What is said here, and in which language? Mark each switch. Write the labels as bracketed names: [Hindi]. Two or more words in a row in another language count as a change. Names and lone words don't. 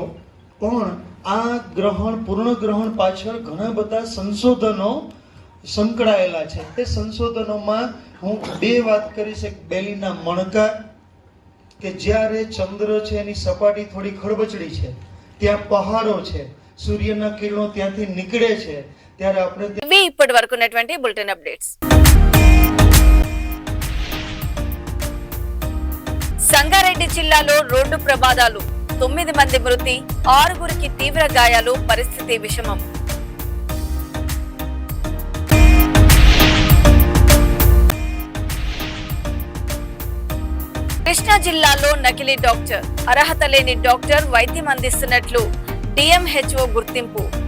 [Gujarati] પણ આ ગ્રહણ, પૂર્ણ ગ્રહણ પાછળ ઘણા બધા સંશોધનો સંકળાયેલા છે. તે સંશોધનોમાં હું 2 વાત કરીશ. એક બેલીના મણકા, કે જ્યારે ચંદ્ર છે એની સપાટી થોડી ખડબચડી છે, ત્યાં પહાડો છે, સૂર્યના કિરણો ત્યાંથી નીકળે છે, ત્યારે આપણે [Telugu] ఇవి ఇప్పటి వరకు ఉన్నటువంటి బులెటిన్ అప్డేట్స్. సంగారెడ్డి జిల్లాలో రోడ్డు ప్రమాదాలు, 9 మంది మృతి, 6గురికి తీవ్ర గాయాలు, పరిస్థితి విషమం. కృష్ణా జిల్లాలో నకిలీ డాక్టర్, అర్హత లేని డాక్టర్ వైద్యం అందిస్తున్నట్లు డిఎంహెచ్ఓ గుర్తింపు.